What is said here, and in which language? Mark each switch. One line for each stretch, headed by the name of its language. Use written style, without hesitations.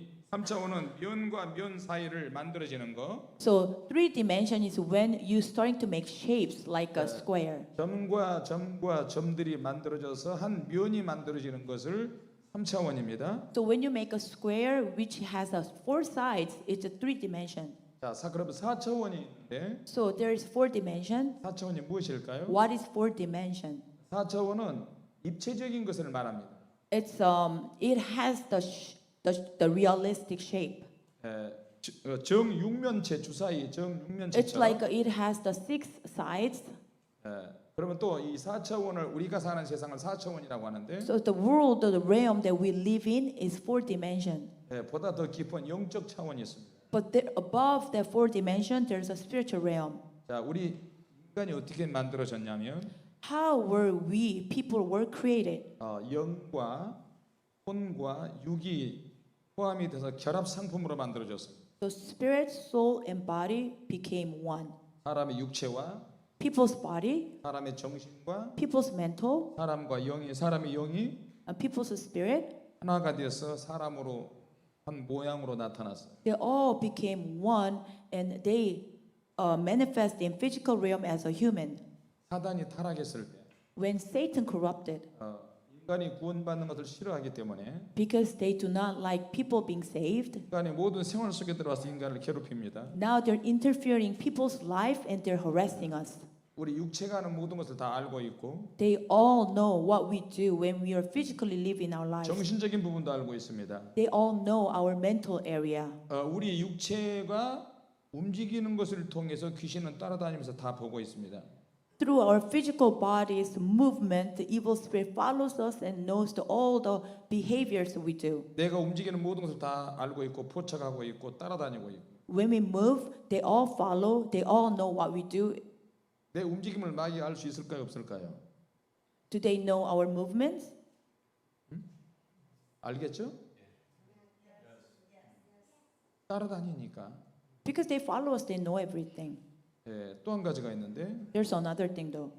Korean: 3차원은 면과 면 사이를 만들어지는 거.
English: So three dimension is when you starting to make shapes like a square.
Korean: 점과 점들이 만들어져서 한 면이 만들어지는 것을 3차원입니다.
English: So when you make a square which has four sides, it's a three dimension.
Korean: 자, 그러면 4차원이 있는데
English: So there is four dimension.
Korean: 4차원이 무엇일까요?
English: What is four dimension?
Korean: 4차원은 입체적인 것을 말합니다.
English: It has the realistic shape.
Korean: 정육면체 주사위
English: It's
Korean: 정육면체처럼.
English: like it has the six sides.
Korean: 그러면 또 이 4차원을 우리가 사는 세상을 4차원이라고 하는데
English: So the world, the realm that we live in is four dimension.
Korean: 보다 더 깊은 영적 차원이 있습니다.
English: But there, above that four dimension, there's a spiritual realm.
Korean: 자, 우리 인간이 어떻게 만들어졌냐면
English: How were we, people were created?
Korean: 영과 혼과 육이 포함이 돼서 결합 상품으로 만들어졌어요.
English: So spirit, soul, and body became one.
Korean: 사람의 육체와
English: People's body,
Korean: 사람의 정신과
English: people's mental,
Korean: 사람의 영이
English: and people's spirit,
Korean: 하나가 되어서 사람으로 한 모양으로 나타났어요.
English: they all became one, and they manifest in physical realm as a human.
Korean: 사단이 타락했을 때
English: When Satan corrupted,
Korean: 인간이 구원받는 것을 싫어하기 때문에
English: because they do not like people being saved,
Korean: 인간이 모든 생활 속에 들어와서 인간을 괴롭힙니다.
English: now they're interfering people's life and they're harassing us.
Korean: 우리 육체가 하는 모든 것을 다 알고 있고
English: They all know what we do when we are physically living our lives.
Korean: 정신적인 부분도 알고 있습니다.
English: They all know our mental area.
Korean: 우리 육체가 움직이는 것을 통해서 귀신은 따라다니면서 다 보고 있습니다.
English: Through our physical body's movement, the evil spirit follows us and knows all the behaviors we do.
Korean: 내가 움직이는 모든 것을 다 알고 있고 포착하고 있고 따라다니고 있고
English: When we move, they all follow, they all know what we do.
Korean: 내 움직임을 마귀가 알 수 있을까요 없을까요?
English: Do they know our movements?
Korean: 알겠죠? 따라다니니까.
English: Because they follow us, they know everything.
Korean: 또 한 가지가 있는데
English: There's another thing though.